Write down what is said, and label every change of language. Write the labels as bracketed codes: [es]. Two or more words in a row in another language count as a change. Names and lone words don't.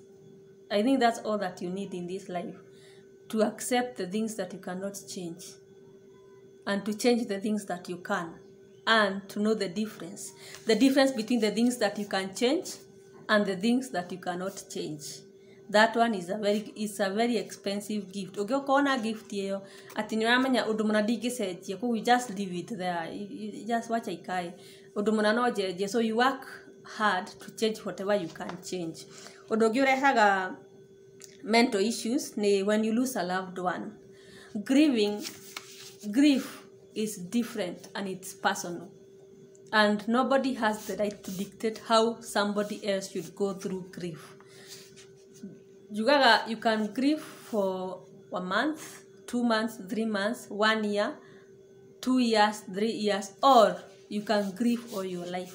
[en] I think that's all that you need in this life, to accept the things that you cannot change and to change the things that you can, and to know the difference between the things that you can change and the things that you cannot change. That one is a very expensive gift. [ki] Ugĩkona gift ĩyo ati nĩ ũramenya ũndũ mũna ndingĩcenjia, koguo [en] you just leave it there, you just watch [ki] ikae ũndũ mũna no njenjie. [en] So you work hard to change whatever you can change. [ki] Ũndũ ũngĩ ũrehaga [en] mental issues ni when you lose a loved one. Grief is different and it's personal, and nobody has the right to dictate how somebody else should go through grief. You can grieve for 1 month, 2 months, 3 months, 1 year, 2 years, 3 years, or you can grieve all your life.